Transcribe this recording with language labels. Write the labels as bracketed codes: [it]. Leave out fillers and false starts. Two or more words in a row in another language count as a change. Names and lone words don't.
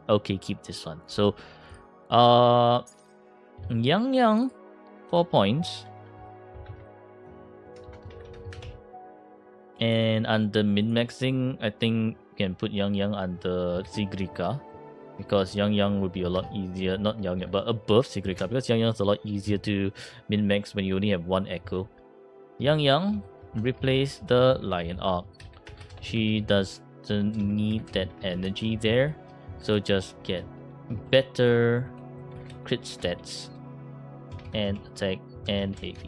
[en] Okay, keep this one. So Yang Yang, 4 points. And under min-maxing, I think you can put Yang Yang under Sigrika. because Yang Yang would be a lot easier, not Yang Yang, but above Sigrika, because Yang Yang is a lot easier to min-max when you only have one echo. Yang Yang, replace the Lion Arc. She doesn't need that energy there, so just get better crit stats and attack and heavy.